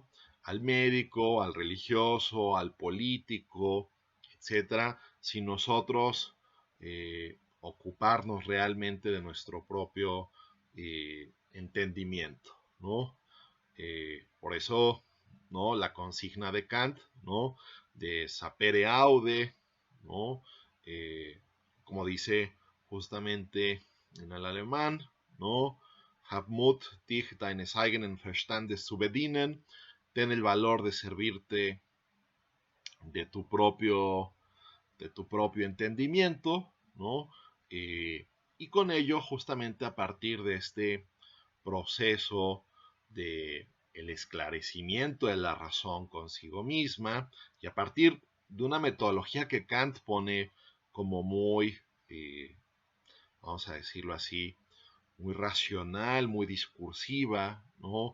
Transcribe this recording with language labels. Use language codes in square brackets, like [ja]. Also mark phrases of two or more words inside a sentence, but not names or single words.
[es] Al médico, al religioso, al político, etcétera, si nosotros ocuparnos realmente de nuestro propio entendimiento, ¿no? Por eso, ¿no? La consigna de Kant, ¿no? [la] De sapere aude, ¿no? [es] Como dice justamente en el alemán, ¿no? [de] Hab Mut, dich deines eigenen Verstandes zu bedienen. [es] Ten el valor de servirte de tu propio, de tu propio entendimiento, ¿no? Y con ello, justamente a partir de este proceso de el esclarecimiento de la razón consigo misma, y a partir de una metodología que Kant pone como muy, vamos a decirlo así, muy racional, muy discursiva, ¿no?